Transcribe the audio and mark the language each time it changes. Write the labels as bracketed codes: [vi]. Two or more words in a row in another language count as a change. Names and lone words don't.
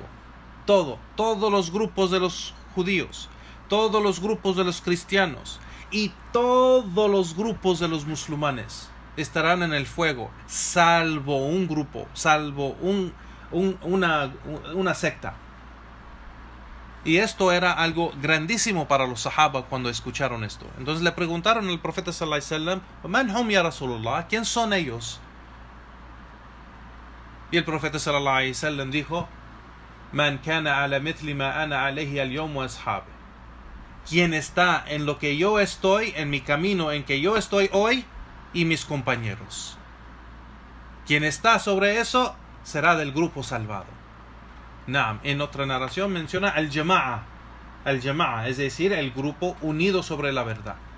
[es] Todos los grupos de los judíos, todos los grupos de los cristianos y todos los grupos de los musulmanes estarán en el fuego, salvo un grupo, salvo una secta. Y esto era algo grandísimo para los sahaba cuando escucharon esto. Entonces le preguntaron al profeta [ar] صلى الله عليه وسلم: "من هم يا رسول الله?", [es] ¿quién son ellos? Y el profeta [ar] صلى الله عليه وسلم dijo: "من كان على مثل ما أنا عليه اليوم وأصحابي", [es] quien está en lo que yo estoy, en mi camino en que yo estoy hoy, y mis compañeros. Quien está sobre eso será del grupo salvado. Naam, en otra narración menciona al-jama'a, es decir, el grupo unido sobre la verdad.